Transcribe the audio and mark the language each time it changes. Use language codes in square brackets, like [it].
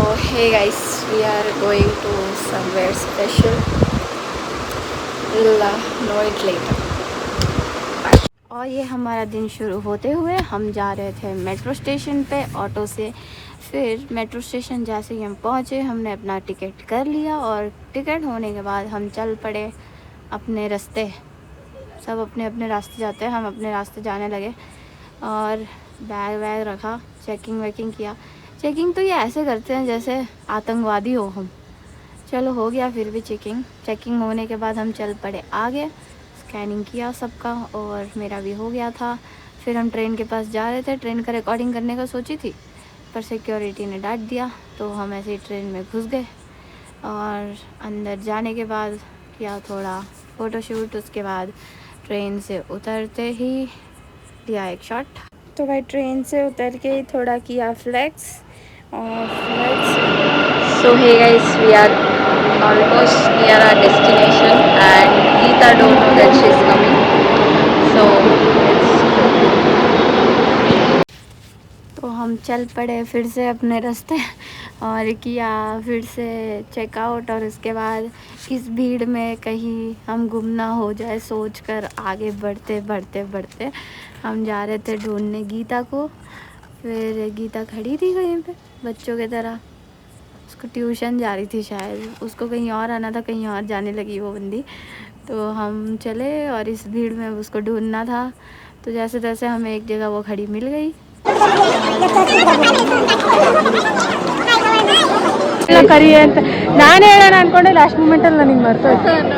[en] Hey guys, we are going to somewhere special. We'll know it later. [hi] और ये हमारा दिन शुरू होते हुए हम जा रहे थे मेट्रो स्टेशन पे ऑटो से। फिर मेट्रो स्टेशन जैसे ही हम पहुँचे हमने अपना टिकट कर लिया और टिकट होने के बाद हम चल पड़े अपने रास्ते। सब अपने अपने रास्ते जाते हैं, हम अपने रास्ते जाने लगे और बैग वैग रखा, चेकिंग वेकिंग किया। चेकिंग तो ये ऐसे करते हैं जैसे आतंकवादी हो हम। चलो हो गया फिर भी चेकिंग होने के बाद हम चल पड़े आगे। स्कैनिंग किया सबका और मेरा भी हो गया था। फिर हम ट्रेन के पास जा रहे थे, ट्रेन का रिकॉर्डिंग करने का सोची थी पर सिक्योरिटी ने डांट दिया तो हम ऐसे ही ट्रेन में घुस गए और अंदर जाने के बाद किया थोड़ा फ़ोटोशूट। उसके बाद ट्रेन से उतरते ही लिया एक शॉट। तो भाई ट्रेन से उतर के ही थोड़ा किया फ्लेक्स और [en] So hey guys, we are almost near our destination and Geeta don't know that she's coming. [hi] So तो हम चल पड़े फिर से अपने रास्ते और किया फिर से चेकआउट। और उसके बाद इस भीड़ में कहीं हम गुम ना हो जाए सोच कर आगे बढ़ते बढ़ते बढ़ते हम जा रहे थे ढूंढने गीता को। फिर गीता खड़ी थी कहीं पे बच्चों की तरह, उसको ट्यूशन जा रही थी शायद, उसको कहीं और आना था, कहीं और जाने लगी वो बंदी। तो हम चले और इस भीड़ में उसको ढूंढना था। तो जैसे तैसे हमें एक जगह वो खड़ी मिल गई। [kn] ಕರಿ ಅಂತ ನಾನು ಹೇಳೋಣ ಅನ್ಕೊಂಡೆ, ಲಾಸ್ಟ್ ಮೂಮೆಂಟಲ್ಲಿ ನನಗೆ ಮರ್ತೋಯ್ತು.